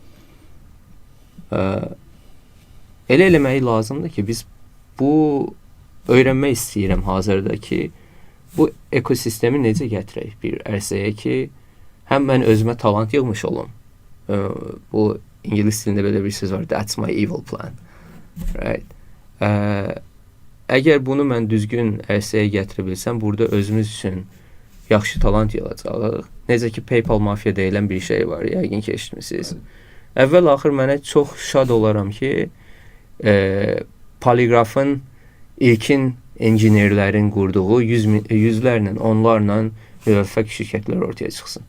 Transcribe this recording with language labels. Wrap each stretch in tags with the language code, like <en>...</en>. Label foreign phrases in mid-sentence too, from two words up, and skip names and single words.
<az>Elə eləməyi lazımdır ki, biz bu öyrənmək istəyirəm hazırda ki, bu ekosistemi necə gətirək bir ərsəyə ki, həm mən özümə talant yığmış olum. Bu İngilis dilində belə bir söz var,</az> <en>that's my evil plan. Right.</en> <az>Əgər bunu mən düzgün ərsəyə gətirə bilsəm, burada özümüz üçün yaxşı talant yığacağıq. Necə ki, PayPal Mafia deyilən bir şey var, yəqin ki, eşitmisiniz. Əvvəl-axır mənə çox şad olaram ki, poliqrafın ilkin inginerlərin qurduğu yüzlərlə, onlarla müvəffəq şirkətlər ortaya çıxsın.</az>